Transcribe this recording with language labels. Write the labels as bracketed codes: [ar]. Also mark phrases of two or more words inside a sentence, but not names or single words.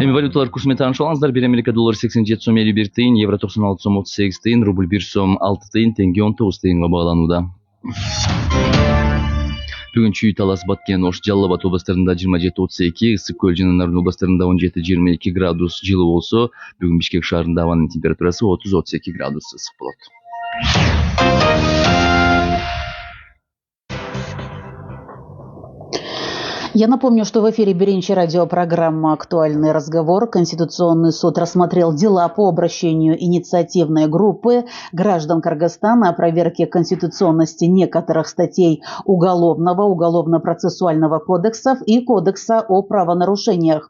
[ky] Эми валюталар курсу менен таанышып алыңыздар. 1 Америка доллары 87 сом 51 тыйын, евро 96 сом 38 тыйын, рубль 1 сом 6 тыйын, тенге 19 тыйынга багаланууда. Бүгүн Чүй, Талас, Баткен, Ош, Жалал Абад областарында 27-32, Ысык Көл жана Нарын областарында 17-22 градус жылы болсо, бүгүн Бишкек шаарында абанын температурасы 30-32 градус ысык болот. [ru] Я напомню, что в эфире Беринчи радиопрограмма «Актуальный разговор». Конституционный суд рассмотрел дела по обращению инициативной группы граждан Кыргызстана о проверке конституционности некоторых статей Уголовно-процессуального кодексов и Кодекса о правонарушениях.